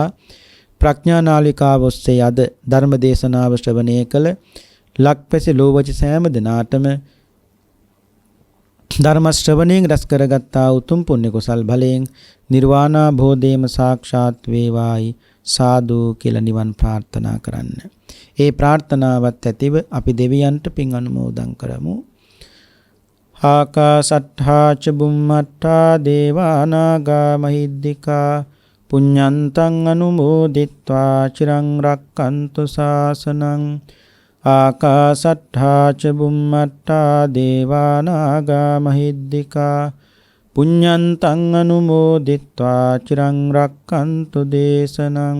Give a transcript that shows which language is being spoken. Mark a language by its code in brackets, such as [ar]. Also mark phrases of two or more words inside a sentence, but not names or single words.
[si] ප්‍රඥා නාලිකාව ඔස්සේ අද ධර්ම දේශනාව ශ්‍රවණය කළ ලක්පැසි ලෝවච සෑම දිනාටම ධර්ම ශ්‍රවණයෙන් රැස් කරගත්තා උතුම් පුණ්‍ය කුසල් බලයෙන් නිර්වාණ භෝධේම සාක්ෂාත් වේවායි සාදු කියලා නිවන් ප්‍රාර්ථනා කරන්න. ඒ ප්‍රාර්ථනාවත් ඇතිව අපි දෙවියන්ට පින් අනුමෝදන් කරමු. [pi] ආකාසට්ඨා ච බුම්මට්ඨා දේවා නාග මහිද්దికා පුඤ්ඤන්තං අනුමෝදිත්වා චිරං රක්칸තු ශාසනං. ආකාසට්ඨා ච බුම්මට්ඨා දේවා නාග මහිද්దికා පුඤ්ඤන්තං අනුමෝදිත්වා චිරං රක්칸තු දේශනං.